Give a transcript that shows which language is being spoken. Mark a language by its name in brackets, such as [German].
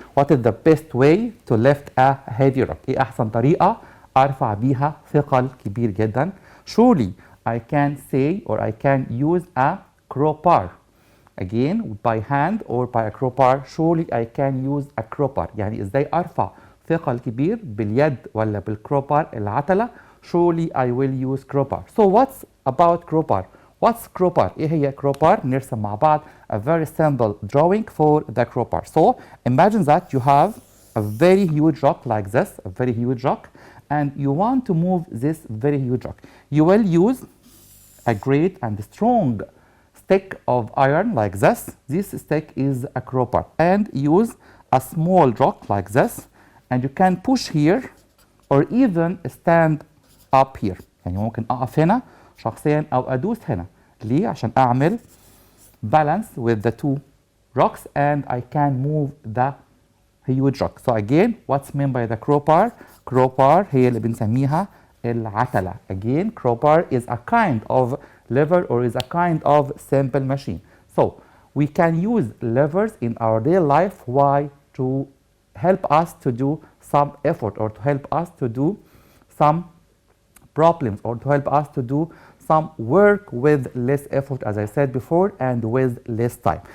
[English] What is the best way to lift a heavy rock? [Arabic] ايه احسن طريقة ارفع بيها ثقل كبير جدا؟ [English] Surely I can say or I can use a crowbar. Again, by hand or by a crowbar. Surely I can use a crowbar. [Arabic] يعني ازاي ارفع ثقل كبير باليد ولا بالكروبار العتلة؟ [English] Surely I will use crowbar. So what's about crowbar? What's crowbar? [Arabic] ايه هي [English] crowbar؟ [Arabic] نرسم مع بعض [English] a very simple drawing for the crowbar. So imagine that you have a very huge rock like this, a very huge rock, and you want to move this very huge rock. You will use a great and strong stick of iron like this. This stick is a crowbar, and use a small rock like this, and you can push here or even stand up here. [Arabic] يعني ممكن أقف هنا شخصيا أو أدوس هنا. ليه؟ عشان أعمل [English] balance with the two rocks and I can move the huge rock. So again, what's meant by the crowbar? [Arabic] Crowbar هي اللي بنسميها العتلة. [English] Again, crowbar is a kind of lever or is a kind of simple machine. So we can use levers in our daily life. Why? To help us to do some effort or to help us to do some problems or to help us to do some work with less effort, as I said before, and with less time.